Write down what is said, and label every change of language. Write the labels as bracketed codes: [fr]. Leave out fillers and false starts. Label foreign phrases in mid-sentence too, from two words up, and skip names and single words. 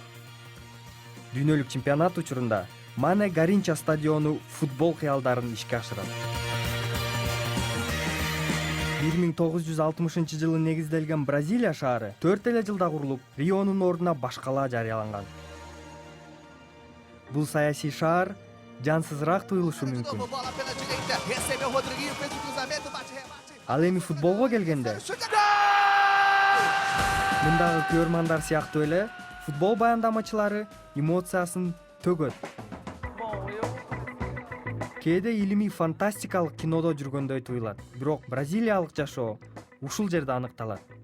[ky] Дүйнөлүк чемпионат учурунда Мане Гаринча стадиону футбол кыялдарын ишке ашырат. 1960-жылы негизделген Бразилия шаары 4 эле жылда курулуп, Рионун ордуна башкалаа жарыяланган. бул саясий шаар жансызыраак туюлушу мүмкүн. [pt] Bola pela direita, recebeu Rodriguinho, fez o cruzamento, bate, rebate. [ky] Ал эми футболго келгенде мындагы көрөрмандар сыяктуу эле футбол баяндамачылары эмоциясын төгөт. Кээде илимий фантастикалык кинодо жүргөндөй туюлат, бирок бразилиялык жашоо ушул жерде аныкталат.